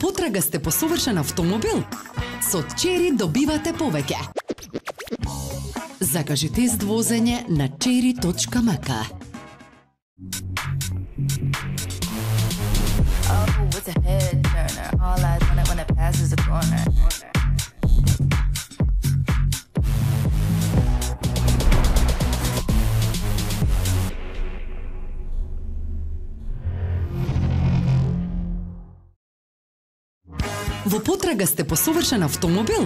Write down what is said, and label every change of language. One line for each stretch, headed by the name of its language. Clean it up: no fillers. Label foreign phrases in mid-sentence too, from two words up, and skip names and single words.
Macedonian: потрага сте по совршен автомобил? Со Чери добивате повеќе. Закажи тест возење на cherry.mk.
English: Oh, it's a head turner. All eyes on it when it passes the corner.
Macedonian: Во потрага сте по совршен автомобил?